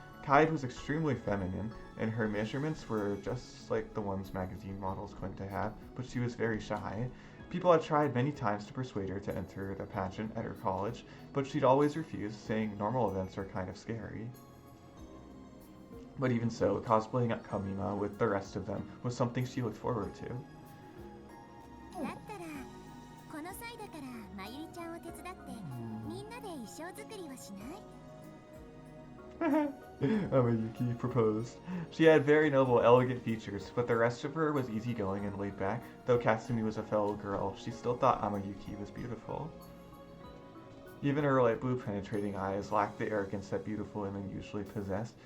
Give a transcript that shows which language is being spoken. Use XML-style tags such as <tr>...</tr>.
<en>Kaede was extremely feminine, and her measurements were just like the ones magazine models claimed to have, but she was very shy. People had tried many times to persuade her to enter the pageant at her college, but she'd always refused, saying normal events are kind of scary. But even so, cosplaying at Kamima with the rest of them was something she looked forward to.</en> <ja>だったらこの際だからまゆりちゃんを手伝ってみんなで衣装作りはしない？</ja> <en>Yuki proposed. She had very noble, elegant features, but the rest of her was easygoing and laid back. Though Katsumi was a fellow girl, she still thought Amayuki was beautiful. Even her light blue penetrating eyes lacked the arrogance that beautiful women usually possessed.</en>